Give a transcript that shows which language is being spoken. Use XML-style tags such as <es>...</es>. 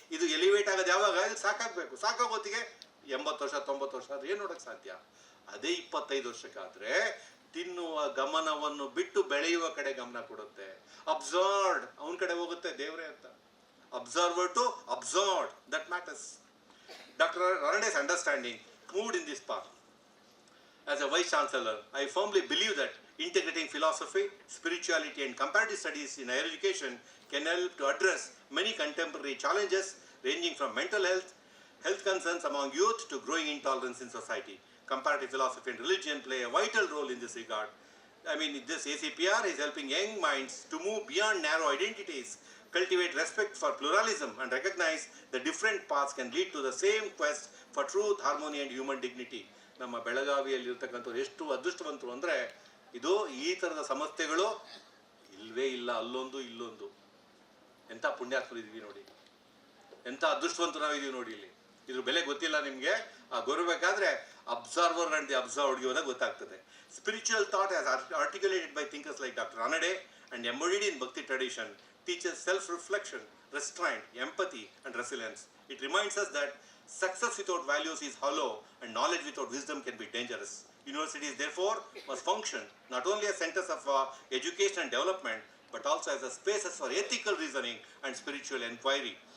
<kn>ಇದು ಎಲಿವೇಟ್ ಆಗೋದು ಯಾವಾಗ? ಇದು ಸಾಕಾಗಬೇಕು. ಸಾಕಾಗೋತ್ತಿಗೆ 80 ವರ್ಷ 90 ವರ್ಷ ಆದ್ರೆ ಏನು ನೋಡೋಕ್ಕೆ ಸಾಧ್ಯ? ಅದೇ 25 ವರ್ಷಕ್ಕಾದ್ರೆ ತಿನ್ನುವ ಗಮನವನ್ನು ಬಿಟ್ಟು ಬೆಳೆಯುವ ಕಡೆ ಗಮನ ಕೊಡುತ್ತೆ. ಅಬ್ಸಾರ್ಡ್, ಅವನ ಕಡೆ ಹೋಗುತ್ತೆ ದೇವರೇ ಅಂತ.</kn> <en>Observer to absurd, that matters. Dr. Ranade's understanding moved in this path. As a Vice Chancellor, I firmly believe that integrating philosophy, spirituality and comparative studies in higher education can help to address many contemporary challenges ranging from mental health, health concerns among youth to growing intolerance in society. Comparative philosophy and religion play a vital role in this regard. I mean, this ACPR is helping young minds to move beyond narrow identities, cultivate respect for pluralism and recognize that different paths can lead to the same quest for truth, harmony and human dignity.</en> <kn>ನಮ್ಮ ಬೆಳಗಾವಿಯಲ್ಲಿರ್ತಕ್ಕಂಥವ್ರು ಎಷ್ಟು ಅದೃಷ್ಟವಂತರು ಅಂದರೆ ಇದು ಈ ಥರದ ಸಂಸ್ಥೆಗಳು ಇಲ್ಲವೇ ಇಲ್ಲ, ಅಲ್ಲೊಂದು ಇಲ್ಲೊಂದು. ಎಂಥ ಪುಣ್ಯಾತ್ಮರಿದ್ದೀವಿ ನೋಡಿ, ಎಂಥ ಅದೃಷ್ಟವಂತರು ನಾವಿದ್ದೀವಿ ನೋಡಿ. ಇಲ್ಲಿ ಇದ್ರ ಬೆಲೆ ಗೊತ್ತಿಲ್ಲ ನಿಮಗೆ, ಆ ಗೊರಬೇಕಾದ್ರೆ</kn> <en>observer and the ಅಬ್ಸರ್ವ್ಡ್ಗೆ</en> <kn>ಹೋದಾಗ ಗೊತ್ತಾಗ್ತದೆ.</kn> <en>Spiritual thought as articulated by thinkers like Dr. Ranade and embodied in Bhakti tradition teaches self-reflection, restraint, empathy and resilience. It reminds us that success without values is hollow and knowledge without wisdom can be dangerous. Universities therefore must function not only as centers of education and development but also as a spaces for ethical reasoning and spiritual inquiry.</en>